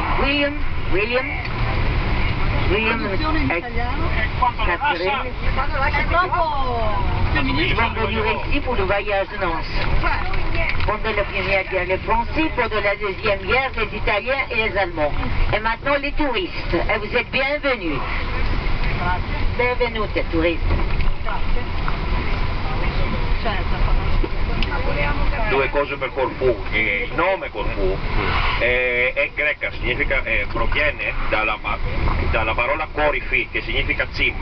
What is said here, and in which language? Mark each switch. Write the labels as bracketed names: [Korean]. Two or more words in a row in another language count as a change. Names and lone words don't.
[French] William et Catherine vont venir ici pour le voyage de noces. Pendant la première guerre, les Français, pendant la deuxième guerre, les Italiens et les Allemands. Et maintenant, les touristes. Et vous êtes bienvenus. [Italian] Benvenuti, touristes. Due cose per Corfù. Il nome Corfù è greca, significa, proviene dalla parola Corifì, che significa cima.